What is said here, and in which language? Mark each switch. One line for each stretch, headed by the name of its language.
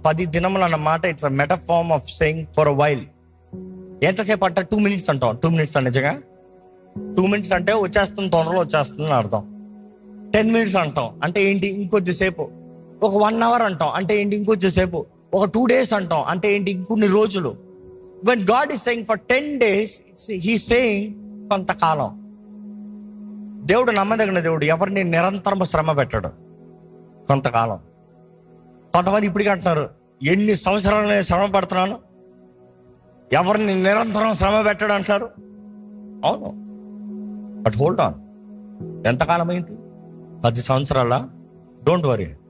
Telugu: 10 దినములు అన్న మాట
English: It's a metaphor of saying for a while.
Telugu: ఎంతసేపు అంటే
English: 2 minutes అంటాం.
Telugu: 2 minutes నిజంగా 2 minutes అంటే వచ్చేస్తుంది, తొందరలో వచ్చేస్తుంది అని అర్థం. 10 minutes అంటాం అంటే ఏంటి, ఇంకొద్దిసేపు. ఒక 1 hour అంటాం అంటే ఏంటి, ఇంకొద్దిసేపు. ఒక 2 days అంటాం అంటే ఏంటి, ఇంకొన్ని రోజులు.
English: when God is saying for 10 days, he's saying
Telugu: కొంతకాలం. దేవుడు నమ్మదగిన దేవుడు, ఎవరిని నిరంతరం శ్రమ పెట్టడు. కొంతకాలం. కొంతమంది ఇప్పటికీ అంటున్నారు, ఎన్ని సంవత్సరాలు నేను శ్రమ పడుతున్నాను, ఎవరిని నిరంతరం శ్రమ పెట్టడు అంటారు. అవును,
English: But hold on.
Telugu: ఎంతకాలం అయింది? 10 సంవత్సరాల.
English: Don't worry.